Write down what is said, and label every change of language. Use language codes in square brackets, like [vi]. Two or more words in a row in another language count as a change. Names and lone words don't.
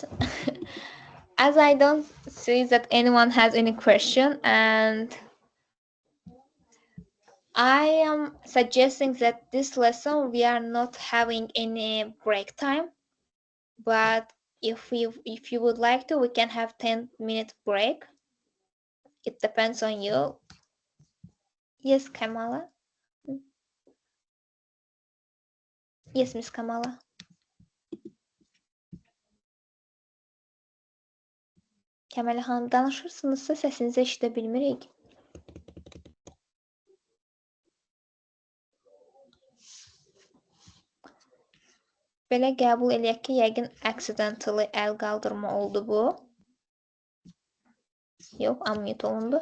[en] As I don't see that anyone has any question, and I am suggesting that this lesson we are not having any break time, but if you would like to, we can have 10-minute break. It depends on you. Yes, Kamala. Yes, Miss Kamala. [az] Kəmələ xanım, danışırsınızsa səsinizi eşidə bilmirik. Belə qəbul eləyək ki, yəqin accidentally əl qaldırma oldu bu. Yox, unmute olundu.